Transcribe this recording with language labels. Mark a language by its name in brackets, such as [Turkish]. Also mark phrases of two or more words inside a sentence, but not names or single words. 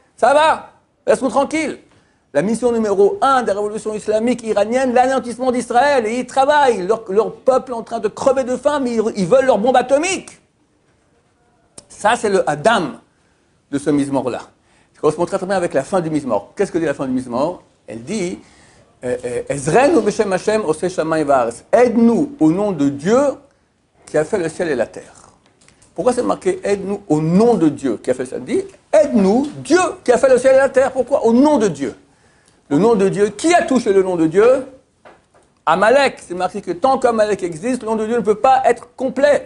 [French] Ça va, laisse-nous tranquilles. La mission numéro 1 de la révolution islamique iranienne, l'anéantissement d'Israël. Et ils travaillent. Leur peuple est en train de crever de faim, mais ils veulent leur bombe atomique. Ça, c'est le Adam de ce Mizmor-là. Ça correspond très bien avec la fin du Mizmor. Qu'est-ce que dit la fin du Mizmor? Elle dit [Hebrew] עזרנו בשם השם עושה שמים וארץ. [French] Aide-nous au nom de Dieu qui a fait le ciel et la terre. Pourquoi c'est marqué aide-nous au nom de Dieu qui a fait le ciel? Dit aide-nous Dieu qui a fait le ciel et la terre. Pourquoi? Au nom de Dieu. Le nom de Dieu, qui a touché le nom de Dieu? Amalek. C'est marqué que tant qu'Amalek existe, le nom de Dieu ne peut pas être complet.